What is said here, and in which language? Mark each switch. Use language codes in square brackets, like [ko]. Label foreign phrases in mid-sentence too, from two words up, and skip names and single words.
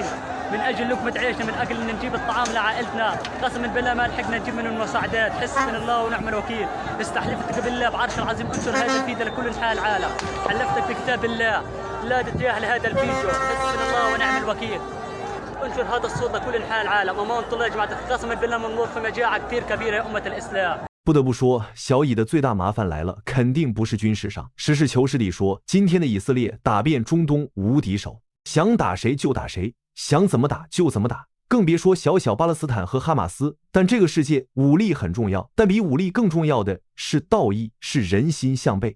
[ar] من اجل لقمه عيشنا، من اجل ان نجيب الطعام لعائلتنا، قسما بالله ما لحقنا نجيب منهم المساعدات، حسبنا الله ونعم الوكيل. استحلفتك بالله بعرش العظيم انشر هذا الفيديو لكل انحاء العالم، حلفتك بكتاب الله لا تتجاهل هذا الفيديو، حسبنا الله ونعم الوكيل. انشر هذا الصوت لكل انحاء العالم. امانه الله يا جماعه، قسما بالله منمر في مجاعه كثير كبيره يا امه الاسلام。 [zh] 不得不说，小以的最大麻烦来了，肯定不是军事上。实事求是地说，今天的以色列打遍中东无敌手，想打谁就打谁，想怎么打就怎么打，更别说小小巴勒斯坦和哈马斯。但这个世界武力很重要，但比武力更重要的是道义，是人心向背。